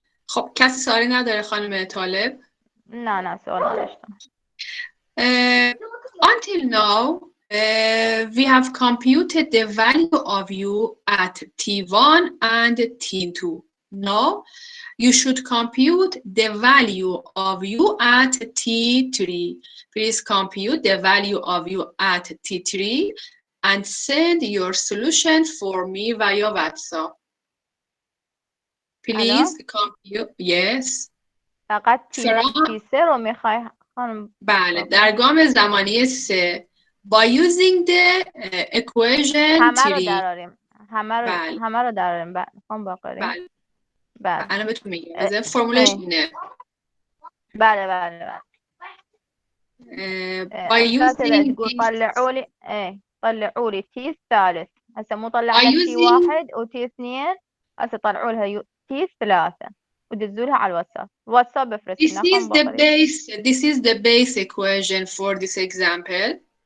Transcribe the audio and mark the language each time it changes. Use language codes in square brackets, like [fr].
[fa] خب کسی سوالی نداره خانم طالب؟ نه سوال نداشتم. [en] Until now we have computed the value of u at t1 and t2. Now you should compute the value of u at t3. Please compute the value of u at t3 and send your solution for me via WhatsApp. Please compute. Yes. [fa] فقط t0 رو میخوای خانم؟ بله در گام زمانی 3 [en] by using the equation [fa] همه 3. رو دراریم. همه رو دراریم. خانم باقری. بله. انا بهتون میگم بذار فرمولش اینه. بله. [en] by using [ar] تقول طلعوا لي تي الثالث. هسه مو طلعنا تي 1 وتي 2. هسه طلعوا لها تي 3 ودزوا لها على الواتساب بفرس لنا. [en] This is the base equation for this example.